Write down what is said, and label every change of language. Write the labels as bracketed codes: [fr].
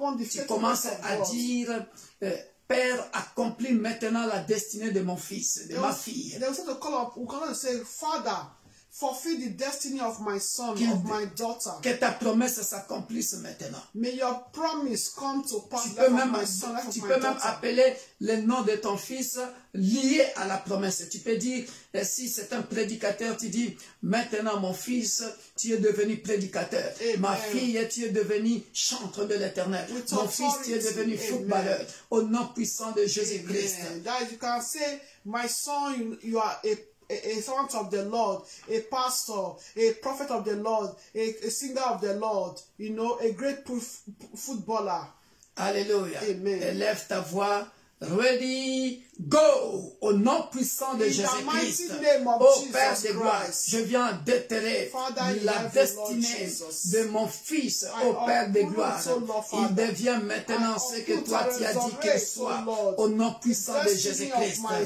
[fr] Tu commences à dire, Père, accomplis maintenant la destinée de mon fils, de ma fille. [en] They will start to call up, we cannot say, Father, fulfill the destiny of my son, of my daughter. [fr] Que ta promesse s'accomplisse maintenant. [en] May your promise come to pass. [fr] Tu peux même appeler le nom de ton fils lié à la promesse. Tu peux dire, si c'est un prédicateur, tu dis, maintenant mon fils, tu es devenu prédicateur. Amen. Ma fille, tu es devenu chanteur de l'Éternel. Mon fils, tu es devenu footballeur. Au nom puissant de Jésus-Christ. [en] You can say, my son, you are a servant of the Lord, a pastor, a prophet of the Lord, a singer of the Lord, you know, a great footballer. Alléluia. Amen. [fr] Élève ta voix. [en] Ready, go, [fr] au nom puissant de Jésus-Christ, ô Père de gloire, je viens déterrer la destinée de mon fils, ô Père de gloire. Il devient maintenant ce que toi tu as dit qu'il soit, au nom puissant de Jésus-Christ.